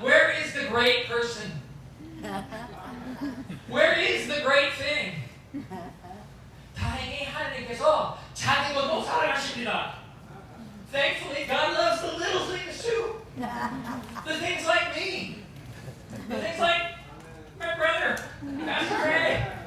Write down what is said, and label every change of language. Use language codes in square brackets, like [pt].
[en] Where is the great person? Where is the great thing? [ko] 다행히 하나님께서 작은 것도 사랑하십니다. [en] Thankfully, God loves the little things too. The things like me. The things like my brother, Pastor Ray.